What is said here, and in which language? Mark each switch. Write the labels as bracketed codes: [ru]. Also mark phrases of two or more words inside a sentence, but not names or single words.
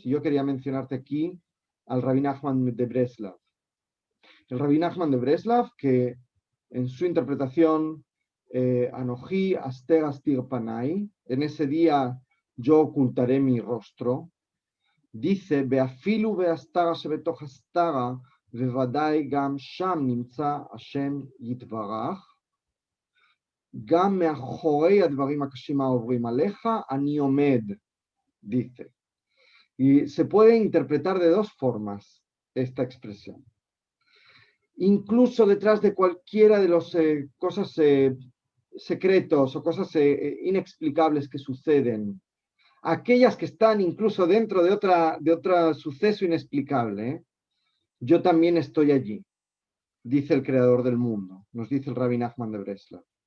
[es] Y yo quería mencionarte aquí al Rabbi Nachman de Breslav. El Rabbi Nachman de Breslav, que en su interpretación, [he] אנוכי הסתר אסתיר פני, [es] en ese día yo ocultaré mi rostro, dice, [he] באפילו בהסתרה שבתוך הסתרה, בוודאי גם שם נמצא השם יתברך, גם מאחורי הדברים הקשים העוברים עליך, אני עומד, [es] dice. Y se puede interpretar de dos formas esta expresión. Incluso detrás de cualquiera de las cosas secretos o cosas inexplicables que suceden, aquellas que están incluso dentro de otro suceso inexplicable, yo también estoy allí, dice el creador del mundo, nos dice el Rabbi Nachman de Breslav.